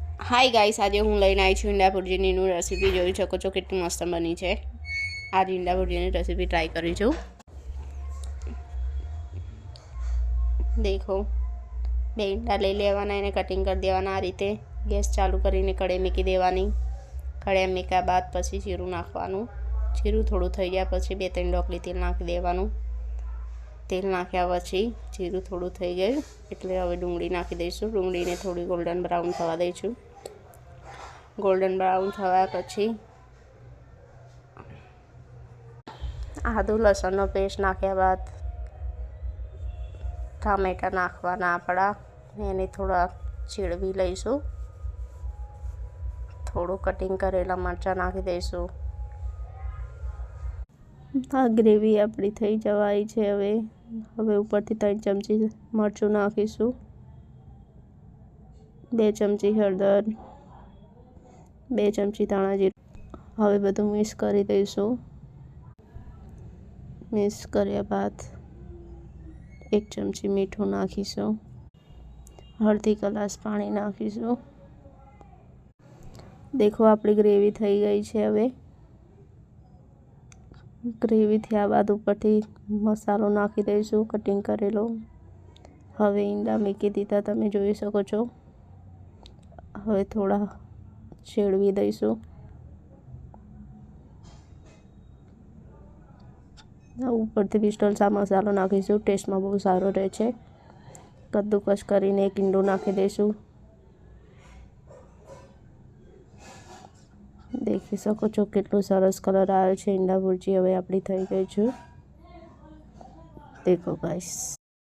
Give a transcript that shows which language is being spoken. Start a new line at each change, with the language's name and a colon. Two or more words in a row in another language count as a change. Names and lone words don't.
English: hi guys,
Gujarati: આજ હું લઈને આઈ છું ઈંડા ભુર્જીની રેસિપી। જોઈ શકો છો કેટલી મસ્ત બની હૈ। આજ ઈંડા ભુર્જીની રેસિપી ટ્રાય કરી છું। દેખો, બે ઈંડા લઈ લેવાના, એને કટિંગ કર દેવાના। આ રીતે ગેસ ચાલુ કરીને કઢાઈ મૂકી દેવાની। કઢાઈ મૂક્યા બાદ પછી જીરું નાખવાનું। જીરું થોડું થઈ જાય પછી 2-3 ડોકલી તેલ નાખી દેવાનું। તેલ નાખ્યા પછી જીરું થોડું થઈ ગયું એટલે હવે ડૂંગળી નાખી દઈશું। ડૂંગળીને થોડી
English: golden brown
Gujarati: થવા દઈશું।
English: golden brown
Gujarati: થવા પછી આદુ લસણનો પેસ્ટ નાખ્યા બાદ ટામેટા નાખવાના આપડા। એને થોડા ચીડવી લઈશું। થોડું કટિંગ કરેલા મરચા નાખી દઈશું। આ ગ્રેવી આપણી થઈ જવાઈ છે। હવે ઉપરથી 3 ચમચી મરચું નાખીશું, 2 ચમચી હળદર, 2 ચમચી ધાણા જીરું। હવે બધું મિક્સ કરી દઈશું। મિક્સ કર્યા બાદ 1 ચમચી મીઠું નાખીશું, અડધી ગ્લાસ પાણી નાખીશું। देखो આપણી ગ્રેવી થઈ ગઈ છે। હવે ગ્રેવી થયા બાદ ઉપરથી મસાલો નાખી દઈશું કટિંગ કરેલો। હવે ઈંડા મૂકી દીધા, તમે જોઈ શકો છો। હવે થોડા ચેડવી દઈશું। ઉપરથી પિસ્ટલ મસાલો નાખીશું, ટેસ્ટ મેં બહુત સારો રહે છે। કદ્દૂકસ કરીને 1 ઈંડો નાખી દઈશું। દેખી સકો છો કેટલો સરસ કલર આવ્યો છે। ઈંડા ભુર્જી હવે આપણી થઈ ગઈ છે। દેખો ગાઇસ।